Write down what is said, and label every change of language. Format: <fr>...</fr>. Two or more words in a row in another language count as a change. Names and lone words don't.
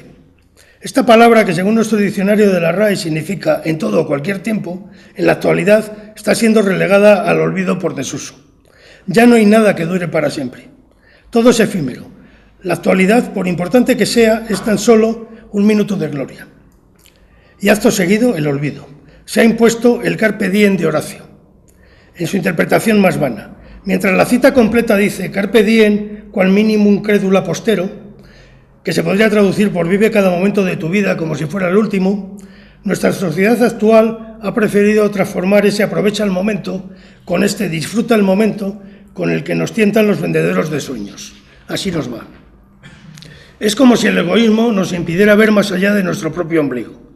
<es>Esta palabra, que según nuestro diccionario de la RAE significa en todo o cualquier tiempo, en la actualidad está siendo relegada al olvido por desuso. Ya no hay nada que dure para siempre. Todo es efímero. La actualidad, por importante que sea, es tan solo un minuto de gloria. Y acto seguido, el olvido. Se ha impuesto el</es> <la>carpe diem</la> <es>de Horacio, en su interpretación más vana. Mientras la cita completa dice</es> <la>carpe diem, cual minimum credula postero,</la> <es>que se podría traducir por vive cada momento de tu vida como si fuera el último, nuestra sociedad actual ha preferido transformar ese aprovecha el momento con este disfruta el momento con el que nos tientan los vendedores de sueños. Así nos va. Es como si el egoísmo nos impidiera ver más allá de nuestro propio ombligo.</es>